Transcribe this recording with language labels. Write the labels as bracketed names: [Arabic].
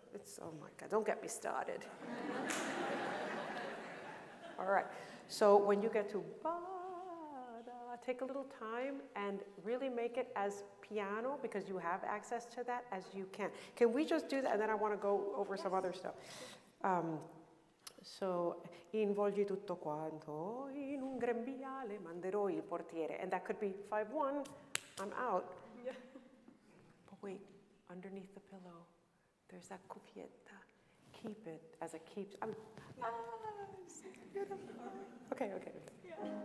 [English] It's, oh my God, don't get me started. All right, so when you get to Bada, take a little time and really make it as piano, because you have access to that, as you can. Can we just do that? And then I want to go over some other stuff. [Italian] So, involgi tutto quanto, in un grembiale manderò il portiere. [English] And that could be 5-1, I'm out. Yeah. But wait, underneath the pillow, there's that cuffietta. Keep it as a keeps. Okay. Yeah.